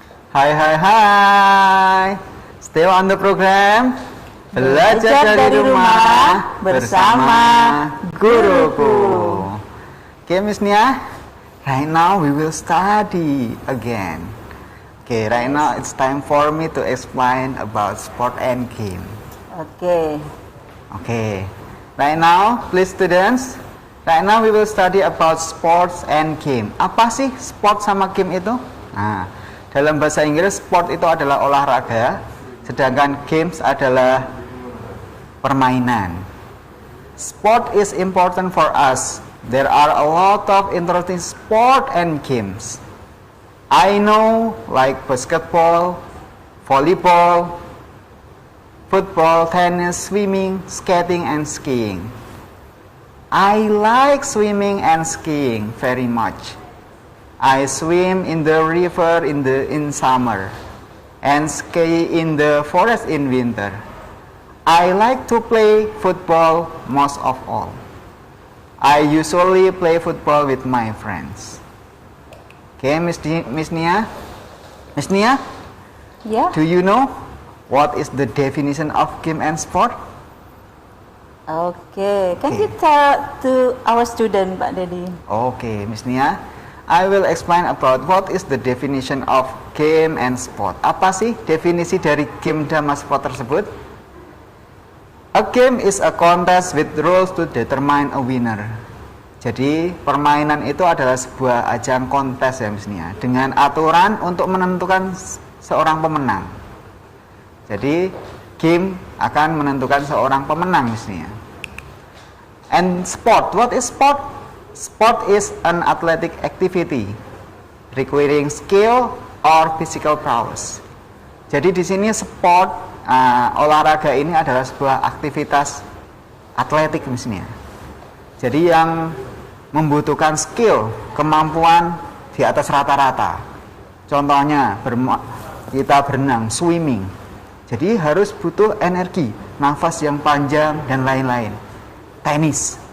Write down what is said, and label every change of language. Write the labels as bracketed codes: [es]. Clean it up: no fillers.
[en] Hai. Still on the program. [id] Belajar dari rumah bersama guruku. [en] Okay, Miss Nia. Right now we will study again. Okay, right now it's time for me to explain about sport and game. [id] Oke. [en] Okay. Right now, please students. Right now we will study about sports and game. [id] Apa sih sport sama game itu? Nah, dalam bahasa Inggris, sport itu adalah olahraga, sedangkan games adalah permainan. [en] Sport is important for us. There are a lot of interesting sport and games. I know like basketball, volleyball, football, tennis, swimming, skating, and skiing. I like swimming and skiing very much. I swim in the river in summer and ski in the forest in winter. I like to play football most of all. I usually play football with my friends. Okay, Miss Nia? Miss Nia? [id] Ya. [en] Do you know what is the definition of game and sport? [id] Oke. [en] Can you tell to our student, Pak Dedi? Okay, Miss Nia. I will explain about what is the definition of game and sport. [id] Apa sih definisi dari game dan sport tersebut? [en] A game is a contest with rules to determine a winner. [id] Jadi permainan itu adalah sebuah ajang kontes ya Miss Nia, dengan aturan untuk menentukan seorang pemenang. Jadi game akan menentukan seorang pemenang Miss Nia. [en] And sport, what is sport? Sport is an athletic activity requiring skill or physical prowess. [id] Jadi di sini sport, olahraga ini adalah sebuah aktivitas atletik misalnya. Jadi yang membutuhkan skill, kemampuan di atas rata-rata. Contohnya kita berenang, swimming. Jadi harus butuh energi, nafas yang panjang dan lain-lain. Tenis.